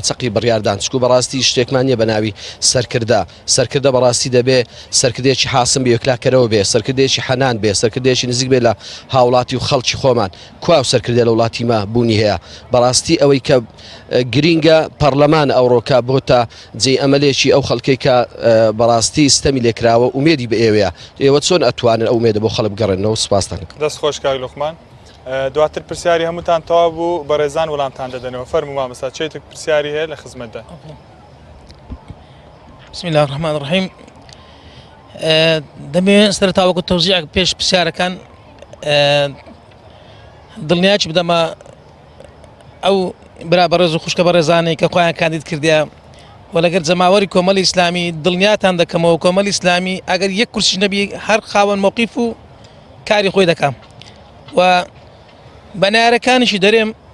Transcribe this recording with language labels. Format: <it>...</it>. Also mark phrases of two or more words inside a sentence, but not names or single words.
<ckb>چەقی بڕیاردان چکو بەڕاستی شتێکمان نییە بەناوی سەرکردە بەڕاستی دەبێ سەرکردێکی حاسم بێ یەکلاکەرەوە بێ سەرکردێکی حەنان بێ سەرکردێکی نزیک بێ لە هاوڵاتی و خەڵکی خۆمان کوا و سەرکردێ لە وڵاتی ما بوونی هەیە بەڕاستی ئەوەی کە گرینگە پەرلەمان ئەوڕۆکە بۆتە جێ ئەمەلێکی ئەو خەڵکی کە بەڕاستی ستەمی لێکراوە ومێدی بە ئێوەیە ئێوە چۆن ئەتوانن ئەو مێدە بۆ خەڵک بگەڕێنەوە سوپاسان دەست خۆش کاک لوقمان. دواتر پرسیاری هەمووتان تەواو بوو بەڕێزان وەڵامتان دەدەنەوە فەرموو مامۆستا چێتێک پرسیاری هەیە لە خزمەتدا؟</ckb> <ar>بسم الله الرحمن الرحیم</ar> <ckb>دەمێ سەرەتا وەکو تەوزیع پێش پرسیارەکان دڵنیاچ بدەمە ئەو برا بەڕێز و خوشکە بەڕێزانەی کە خۆیان کاندید کردیا و لەگەر جەماوەری کۆمەڵی ئیسلامی دڵنیاتان دەکەمەوە کۆمەڵی ئیسلامی ئەگەر یەک کورسیش نەبی هەر خاوەن مۆقیف و کاری خۆی دەکەم و بەنارەکانیشی دەرێم</ckb>